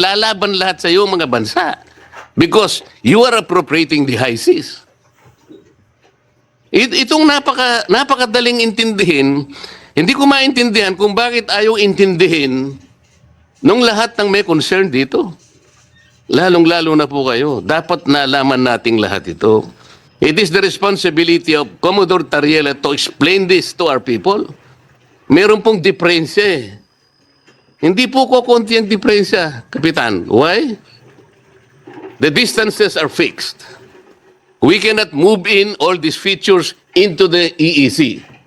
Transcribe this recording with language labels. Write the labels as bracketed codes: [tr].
[tl] Lalaban lahat sa iyo mga bansa. [en] Because you are appropriating the high seas. [tl] Itong napakadaling intindihin, hindi ko maintindihan kung bakit ayaw intindihin nung lahat ng may concern dito. Lalong-lalo na po kayo. Dapat nalaman nating lahat ito. [en] It is the responsibility of Commodore Tariela to explain this to our people. [tl] Meron pong diferensya eh. Hindi po kukunti ang diferensya, Kapitan. [en] Why? The distances are fixed. We cannot move in all these features into the EEZ.